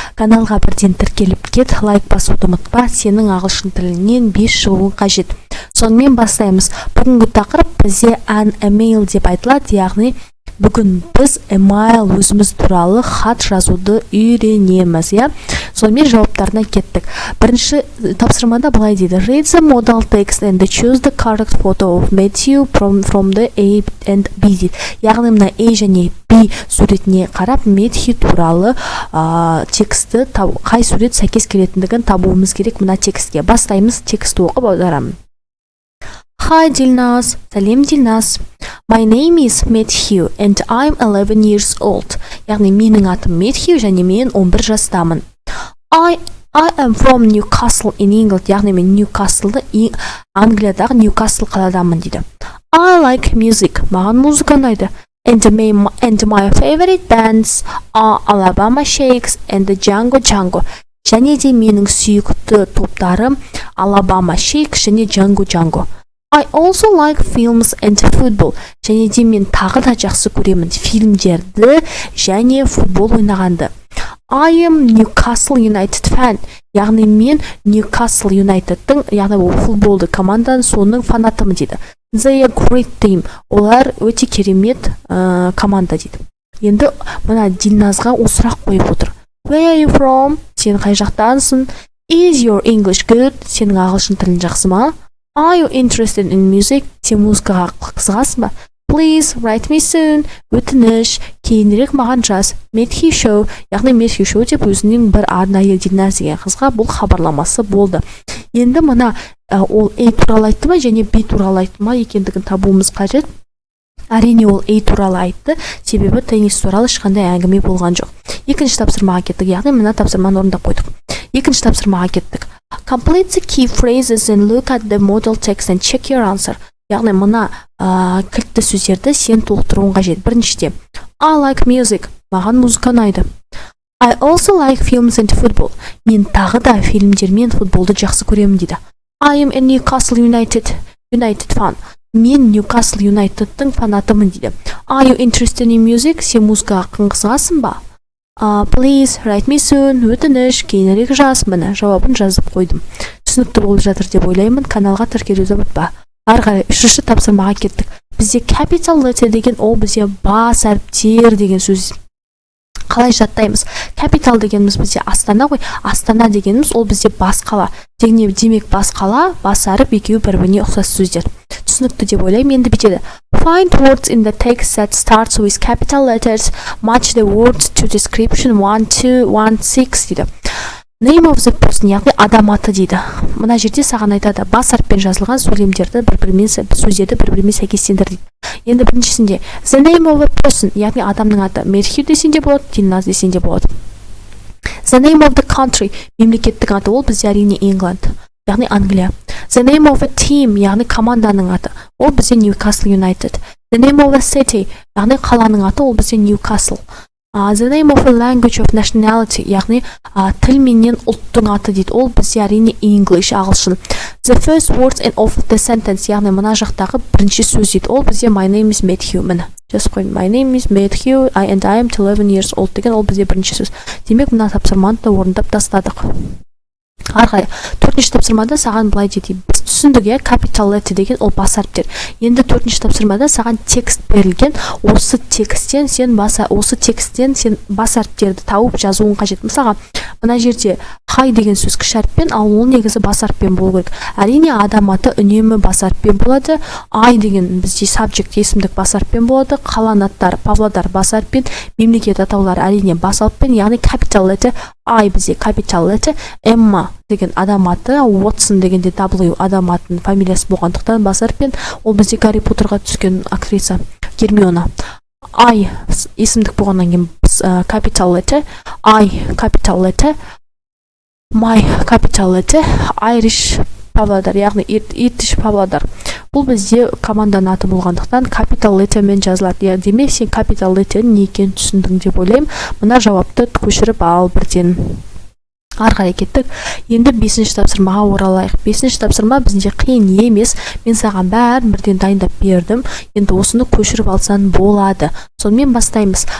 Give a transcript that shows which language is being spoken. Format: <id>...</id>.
<kk>Каналға бірден тіркеліп кет, лайк басуды ұмытпа, сенің ағылшын тілінен 5 шығуың қажет. Сонымен бастаймыз. Бүгінгі тақырып бізде an email деп айтылады, яғни бүгін біз email өзіміз туралы хат жазуды үйренеміз, Сонымен жауаптарына кеттік. Бірінші тапсырмада былай дейді:</kk> <en>Read the modal text and choose the correct photo of Matthew from the A and B</en> <kk>дейді. Яғни мына A және B суретіне қарап, Матthew туралы тексті қай сурет сәйкес келетіндігін табуымыз керек. Мына текстке бастаймыз, тексті оқып аударамын.</kk> <en>Hi Dilnaz,</en> <kk>сәлем</kk> <en>Dilnaz. My name is Matthew and I'm 11 years old.</en> <kk>Яғни менің атым Matthew және мен 11 жастамын.</kk> <en>I am from Newcastle in England.</en> <kk>Яғни мен Ньюкаслды, Англиядағы Ньюкасл қаладамын дейді.</kk> <en>I like music.</en> <kk>Маған музыка ұнайды.</kk> <en>And my favorite bands are Alabama Shakes and Django Django.</en> <kk>Және де менің сүйікті топтарым Alabama Shakes және Django Django.</kk> <en>I also like films and football.</en> <kk>Және де мен тағы да жақсы көремін фильмдерді және футбол ойнағанды.</kk> <en>I am Newcastle United fan.</en> <kk>Яғни мен Newcastle United'тың, яғни ол футболды команданың соның фанатымын дейді.</kk> <en>They are great team.</en> <kk>Олар өте керемет команда дейді. Енді мына Дилназға сұрақ қойып отыр.</kk> <en>Where are you from?</en> <kk>Сен қай жақтансың?</kk> <en>Is your English good?</en> <kk>Сенің ағылшын тілің жақсы ма?</kk> <en>Are you interested in music?</en> <kk>Сен музыкаға қызығасың ба?</kk> <en>Please write me soon.</en> <kk>Өтініш, кейінірек маған жаз. Matthew Show, яғни Matthew Show деп өзінің бір арнайы Дилназ деген қызға бұл хабарламасы болды. Енді мына ол A туралы айтты ма және B туралы айтты ма екендігін табуымыз қажет. Әрине ол A туралы айтты, себебі теннис туралы ешқандай әңгіме болған жоқ. Екінші тапсырмаға кеттік, яғни мына тапсырманы орындап қойдық. Екінші тапсырмаға кеттік.</kk> <en>Complete the key phrases and look at the modal text and check your answer.</en> <kk>Яғни мына кілтті сөздерді сен толықтыруың қажет. Біріншіде,</kk> <en>I like music.</en> <kk>Маған музыка ұнайды.</kk> <en>I also like films and football.</en> <kk>Мен тағы да фильмдер мен футболды жақсы көремін дейді.</kk> <en>I am a Newcastle United fan.</en> <kk>Мен Newcastle United'тың фанатымын дейді.</kk> <en>Are you interested in music?</en> <kk>Сен музыкаға қызығасың ба?</kk> <en>Please write me soon.</en> <kk>Өтініш, кейінірек жаз. Міне жауабын жазып қойдым. Түсінікті болып жатыр деп ойлаймын. Каналға тіркелуді ұмытпа. Ары қарай үшінші тапсырмаға кеттік. Бізде capital letter деген ол бізде бас әріптер деген сөз. Қалай жаттаймыз? Capital дегеніміз бізде Астана ғой. Астана дегеніміз ол бізде бас қала. Демек бас қала, бас әріп екеуі бір-біріне ұқсас сөздер. Түсінікті деп ойлаймын. Енді бітеді.</kk> <en>Find words in the text that starts with capital letters. Match the words to description 1, 2, 1, 6</en> <kk>дейді.</kk> <en>Name of the person,</en> <kk>яғни адам аты дейді. Мына жерде саған айтады, бас әріппен жазылған сөздерді бір-бірімен сәйкестендір дейді. Енді біріншісінде</kk> <en>the name of a person,</en> <kk>яғни адамның аты. Matthew десең де болады, Dilnaz десең де болады.</kk> <en>The name of the country,</en> <kk>мемлекеттің аты, ол бізде әрине England, яғни Англия.</kk> <en>The name of a team,</en> <kk>яғни команданың аты, ол бізде Newcastle United.</kk> <en>The name of a city,</en> <kk>яғни қаланың аты, ол бізде Newcastle.</kk> <en>The name of a language of nationality,</en> <kk>яғни тіл менен ұлттың аты дейді. Ол бізде әрине English, ағылшын.</kk> <en>The first words of the sentence,</en> <kk>яғни мына жақтағы бірінші сөз дейді. Ол бізде</kk> <en>my name is Matthew.</en> <kk>Міне, just қойын.</kk> <en>My name is Matthew and I am 11 years old</en> <kk>деген ол бізде бірінші сөз. Демек, мына тапсырманы да орындап тастадық. Арғай, төртінші тапсырмада саған былай дейді. Біз түсіндік, capital letter деген ол бас әріптер. Енді төртінші тапсырмада саған текст берілген. Осы тексттен сен бас әріптерді тауып жазуың қажет. Мысалға, мына жерде hi деген сөз кіші әріппен, ал ол негізі бас әріппен болу керек. Әрине адам аты үнемі бас әріппен болады. I деген бізде subject есімдік бас әріппен болады. Қалан аттар, Павлодар бас әріппен, мемлекет атаулары әрине бас әріппен, яғни capital letter I бізде capital letter, Emma деген адам аты, Watson дегенде W адам атының фамилиясы болғандықтан бас әріппен, ол бізде Гарри Поттерға түскен актриса Гермиона.</kk> <en>I</en> <kk>есімдік болғаннан кейін</kk> <en>capital letter, I capital letter, my capital letter, Irish Павлодар,</en> <kk>яғни</kk> <en>Irish Павлодар.</en> <kk>Бұл бізде команданың аты болғандықтан capital letter мен жазылады. Демек, сен capital letter не екенін түсіндің деп ойлаймын. Мына жауапты көшіріп ал бірден. ары қарай кеттік. Енді 5-ші тапсырмаға оралайық. 5-ші тапсырма бізде қиын емес. Мен саған бәрін бірден дайындап бердім. Енді осыны көшіріп алсаң болады. Сонымен бастаймыз.</kk>